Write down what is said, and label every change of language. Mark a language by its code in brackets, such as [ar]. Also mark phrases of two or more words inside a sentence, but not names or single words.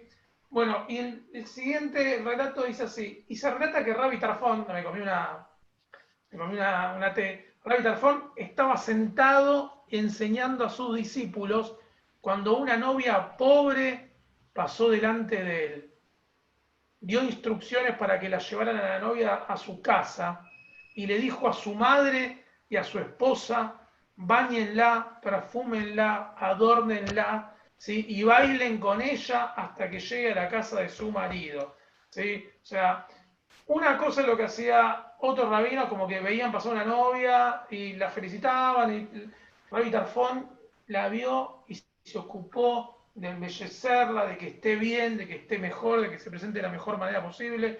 [es] Bueno, y el siguiente relato dice así, y se relata que Rabbi Tarfon, me comí una té, Rabbi Tarfon estaba sentado enseñando a sus discípulos cuando una novia pobre pasó delante de él. Dio instrucciones para que la llevaran a la novia a su casa y le dijo a su madre y a su esposa, báñenla, perfúmenla, adórnenla, ¿sí?, y bailen con ella hasta que llegue a la casa de su marido. ¿Sí? O sea, una cosa es lo que hacía otros rabinos, como que veían pasar una novia y la felicitaban, y Rabbi Tarfon la vio y se ocupó de embellecerla, de que esté bien, de que esté mejor, de que se presente de la mejor manera posible.